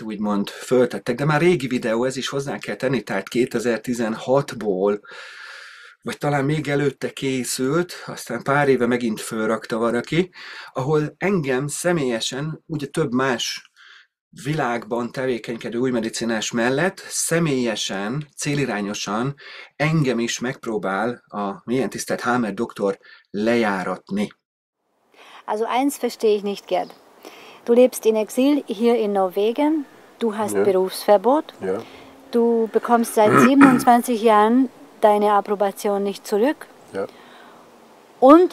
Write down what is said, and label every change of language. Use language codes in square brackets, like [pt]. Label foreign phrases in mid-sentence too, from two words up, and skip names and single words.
[hu] úgymond föltettek, de már régi videó, ez is hozzá kell tenni, tehát 2016-ból, vagy talán még előtte készült, aztán pár éve megint fölrakta valaki, ahol engem személyesen, ugye több más világban tevékenykedő új medicinás mellett személyesen, célirányosan engem is megpróbál a milyen tisztelt Hammer doktor lejáratni. [de] Also eins verstehe ich nicht, Gerd. Du lebst in Exil hier in Norwegen, du hast Berufsverbot, du bekommst seit 27 Jahren deine Approbation nicht zurück. Ja. Und?